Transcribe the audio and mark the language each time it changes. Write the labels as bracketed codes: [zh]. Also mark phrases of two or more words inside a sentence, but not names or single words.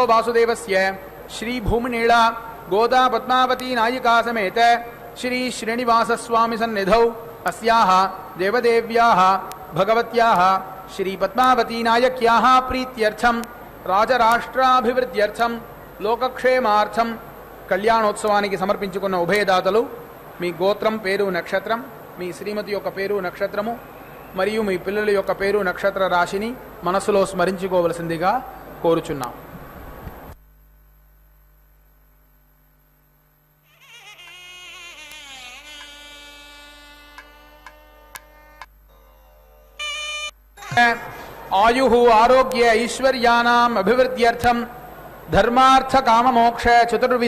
[sa] वासुदेवस्य श्रीभूमिनीला गोदा पद्मावती नायिका समेत श्री श्रीनिवासस्वामी सन्निधौ अस्याः देवदेव्याः भगवत्याः श्री पद्मावती नायक्याः प्रीत्यर्थं राजराष्ट्राभिवृद्ध्यर्थं लोकक्षेमार्थं [te] కళ్యాణోత్సవానికి సమర్పించుకున్న ఉభయదాతలు మీ గోత్రం పేరు నక్షత్రం మీ శ్రీమతి యొక్క పేరు నక్షత్రము మరియు మీ పిల్లల యొక్క పేరు నక్షత్ర రాశిని మనసులో స్మరించుకోవలసిందిగా కోరుచున్నాం. [sa] आयुः आरोग्य ऐश्वर्यानाम् अभिवृद्ध्यर्थं धर्मार्थ काममोक्ष चतुर्विध